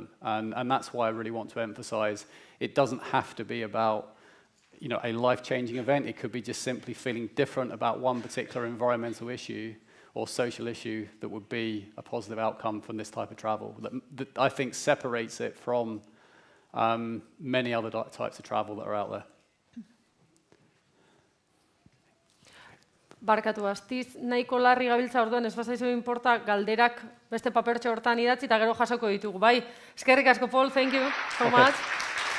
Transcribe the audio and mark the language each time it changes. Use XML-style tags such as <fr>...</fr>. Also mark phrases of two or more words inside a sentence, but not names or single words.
<en>And that's why I really want to emphasize it doesn't have to be about a life-changing event. It could be just simply feeling different about one particular environmental issue or social issue that would be a positive outcome from this type of travel that I think separates it from many other types of travel that are out there.</en> <eu>Barkatu, astiz, nahiko larri gabiltza orduan, ez bazaizu inporta galderak beste papertxo hortan idatzi eta gero jasoko ditugu. Bai, eskerrik asko,</eu> <en>Paul, thank you so much.</en>